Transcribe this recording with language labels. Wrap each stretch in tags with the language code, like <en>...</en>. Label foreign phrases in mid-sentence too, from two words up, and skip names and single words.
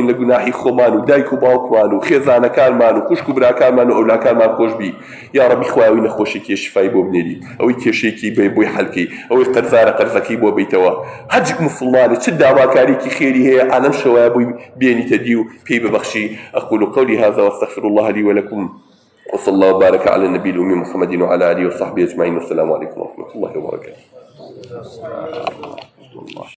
<ckb>لە گوناحی خۆمان و دایک و باوکمان و خێزانەکانمان و خوشک و براکانمان و ئەولاکانمان خۆش بی</ckb> <ar>یا ربی</ar> <ckb>خوایەوەی نەخۆشێکی شفای بۆ بنێری ئەوەی کێشەیەکی بێ بۆی حەلکەی ئەوەی قەرزارە قەرزەکەی بۆ بیتەوە هەرچ مسلمانێ چ داواکاریکی خێری هەیە عالەم شەوایە بووی بێنیتە دی و پێی ببەخشی</ckb> <ar>أقول قولي هذا واستغفر الله لي ولكم وصلى الله وبارك على النبي الأمي محمد وعلى آله وصحبه أجمعين والسلام عليكم ورحمة الله وبركاته.</ar>